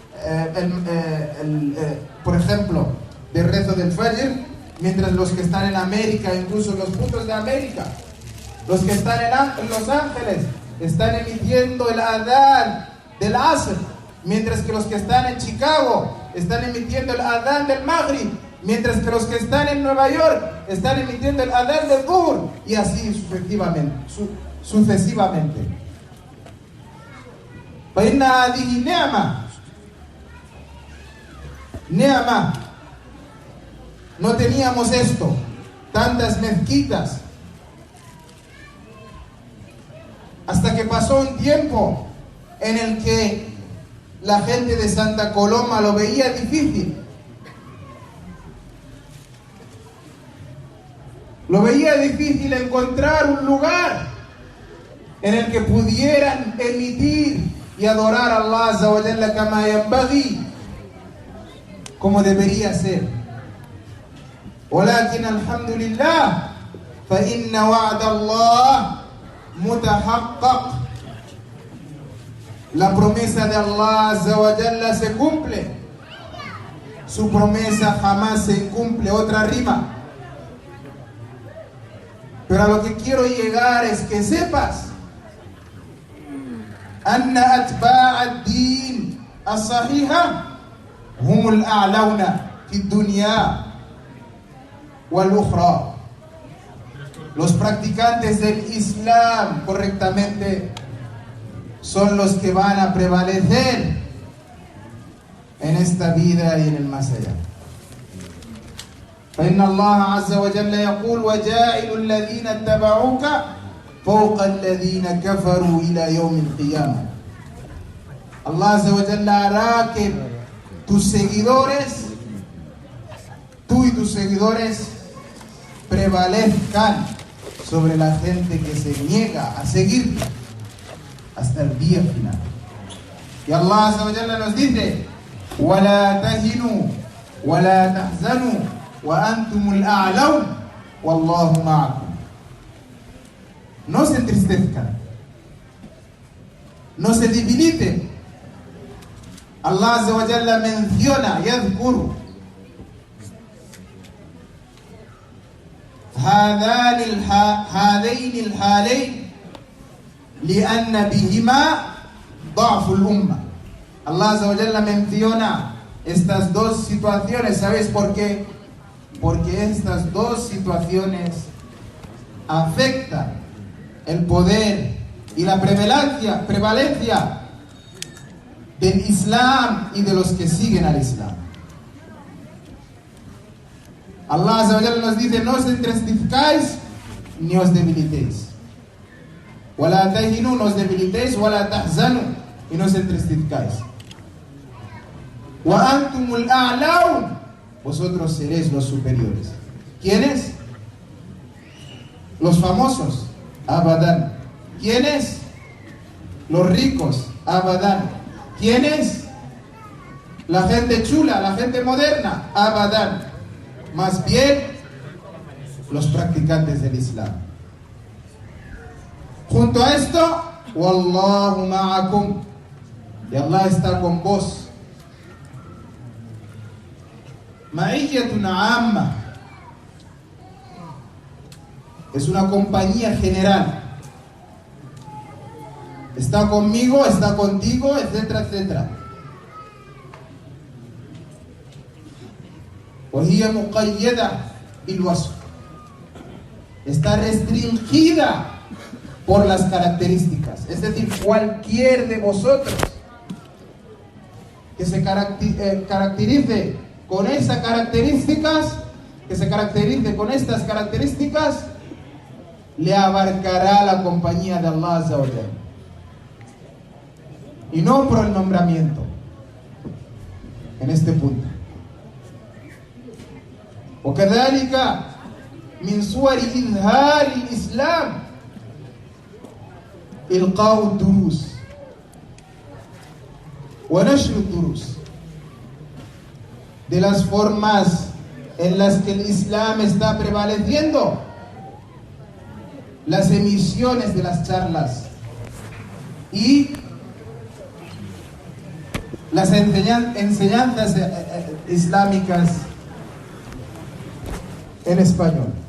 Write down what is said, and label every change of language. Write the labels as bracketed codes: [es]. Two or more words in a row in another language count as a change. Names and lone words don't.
[es] por ejemplo, del rezo del Fajr, mientras los que están en América, incluso los puntos de América, los que están en Los Ángeles, están emitiendo el adán del Asr, mientras que los que están en Chicago están emitiendo el adán del Maghrib, mientras que los que están en Nueva York están emitiendo el adán del Dhuhr, y así sucesivamente. [ar] فإن هذه نعمة. [es] No teníamos esto, tantas mezquitas, hasta que pasó un tiempo en el que la gente de Santa Coloma lo veía difícil. Lo veía difícil encontrar un lugar en el que pudieran emitir y adorar a Allah [ar] عز وجل كما ينبغي, [es] como debería ser. [ar] ولكن الحمد لله فإن وعد الله متحقق. [es] La promesa de Allah [ar] عز وجل [es] se cumple. Su promesa jamás se incumple. Otra rima. Pero a lo que quiero llegar es que sepas [ar] أن أتباع الدين الصحيحة هم الأعلون في الدنيا والأخرى. [es] Los practicantes del Islam correctamente son los que van a prevalecer en esta vida y en el más allá. [ar] فإن الله عز وجل يقول وجاعل الذين اتبعوك فوق الذين كفروا إلى يوم القيامة. [es] Allah [ar] عز وجل [es] hará que tus seguidores, tú y tus seguidores, prevalezcan sobre la gente que se niega a seguir hasta el día final. Y Allah [ar] عز وجل [es] nos dice [ar] وَلَا تَهِنُوا وَلَا تَحْزَنُوا وَأَنْتُمُ الْأَعْلَوْنَ وَاللَّهُ مَعَكُمْ. [es] No se entristezcan, no se debiliten. [ar] Allah عز وجل menciona يذكر هذين الحالين لأن بهما ضعف الأمة. [es] Allah [ar] عز وجل [es] menciona estas dos situaciones. ¿Sabes por qué? Porque estas dos situaciones afectan el poder y la prevalencia del Islam y de los que siguen al Islam. Allah [ar] عز وجل [es] nos dice: no os entristezcáis ni os debilitéis. [ar] ولا تهنوا, [es] no os debilitéis, [ar] ولا تحزنوا, [es] y no os entristezcáis. [ar] وأنتم الأعلون, [es] vosotros seréis los superiores. ¿Quiénes? Los famosos, abadan. ¿Quiénes? Los ricos, abadan. ¿Quiénes? La gente chula, la gente moderna, abadan. Más bien, los practicantes del Islam. Junto a esto, [ar] والله معكم, [es] y Allah está con vos. [ar] معية عامة, [es] es una compañía general. Está conmigo, está contigo, etcétera, etcétera. [ar] وهي مقيدة بالوصف, [es] está restringida por las características. Es decir, cualquier de vosotros que se caracterice con esas características, le abarcará la compañía de Allah [ar] عز وجل, [es] y no por el nombramiento en este punto. [ar] وكذلك من صور إظهار الإسلام إلقاء الدروس ونشر الدروس. [es] De las formas en las que el Islam está prevaleciendo, las emisiones de las charlas y las enseñanzas islámicas en español.